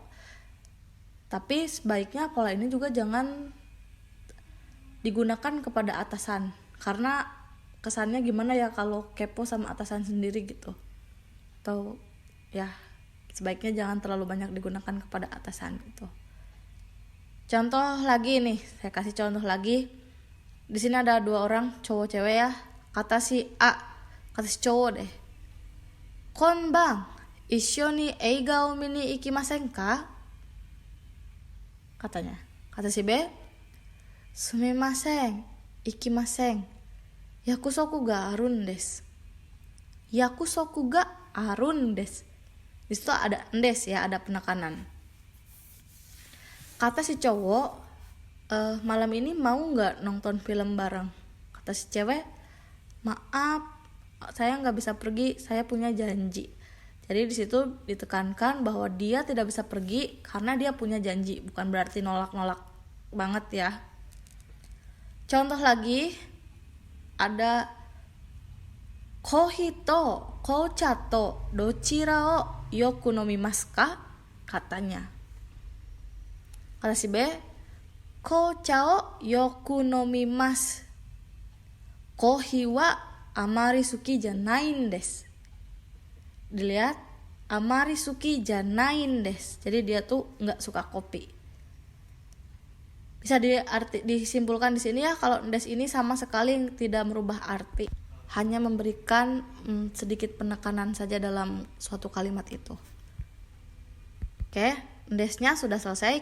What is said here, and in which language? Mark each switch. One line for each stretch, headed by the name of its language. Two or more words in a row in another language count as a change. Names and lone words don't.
Indonesian: Tapi sebaiknya pola ini juga jangan digunakan kepada atasan, karena kesannya gimana ya kalau kepo sama atasan sendiri gitu. Atau ya sebaiknya jangan terlalu banyak digunakan kepada atasan gitu. Contoh lagi nih, saya kasih contoh lagi. Di sini ada 2 orang, cowok cewek ya. Kata si A, kata si cowok deh,
Japanese: "今晩、一緒に映画を見に行きませんか?"
Indonesian: Katanya. Kata si B,
Japanese: "すみません、行きません. 約束があるんです。約束があるんです.
Indonesian: Di situ ada ndes ya, ada penekanan. Kata si cowok, "Malam ini mau nggak nonton film bareng?" Kata si cewek, "Maaf, saya nggak bisa pergi, saya punya janji." Jadi di situ ditekankan bahwa dia tidak bisa pergi karena dia punya janji, bukan berarti nolak-nolak banget ya. Contoh lagi ada,
Japanese: "コーヒーと紅茶とどちらをよく飲みますか?"
Indonesian: Katanya. Kata si B,
Japanese: "紅茶をよく飲みます. コーヒーはあまり好きじゃないんです."
Indonesian: Dilihat,
Japanese: あまり好きじゃないんです.
Indonesian: Jadi dia tuh nggak suka kopi. Bisa disimpulkan di sini ya, kalau des ini sama sekali tidak merubah arti, hanya memberikan sedikit penekanan saja dalam suatu kalimat itu. Oke, desnya sudah selesai.